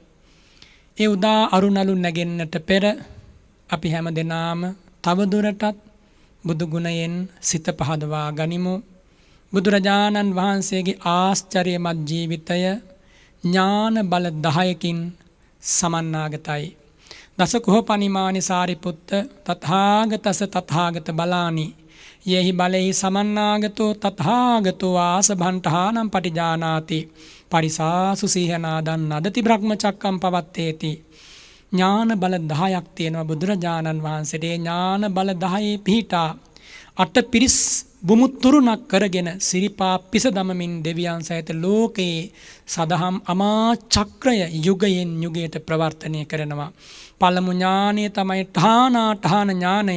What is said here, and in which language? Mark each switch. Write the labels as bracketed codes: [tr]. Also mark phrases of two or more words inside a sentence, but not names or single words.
[si] ඒ උදා අරුණලු නැගෙන්නට පෙර අපි හැම දෙනාම තව දුරටත් බුදු ගුණයෙන් සිත පහදවා ගනිමු. බුදුරජාණන් වහන්සේගේ ආශ්චර්යමත් ජීවිතය ඥාන බල 10කින් සමන්නාගතයි. [pi] දස කුහපනිමානි සාරිපුත්ත තථාගතස තථාගත බලානි යෙහි බලෙහි සමන්නාගතෝ තථාගතෝ ආසභන්ඨානම් පටිජානාති පරිසාසු සීහනාදන් නදති බ්‍රහ්මචක්කම් පවත්තේති. [si] ඥාන බල 10ක් තියෙනවා බුදුරජාණන් වහන්සේට. ඥාන බල 10 පිහිටා අට පිරිස් බුමුතුරුණක් කරගෙන සිරිපා පිස දමමින් දෙවියන් සහිත ලෝකයේ සදහම් අමා චක්‍රය යුගයෙන් යුගයට ප්‍රවර්තනය කරනවා. පළමු ඥානය තමයි ඨානාඨාන ඥානය.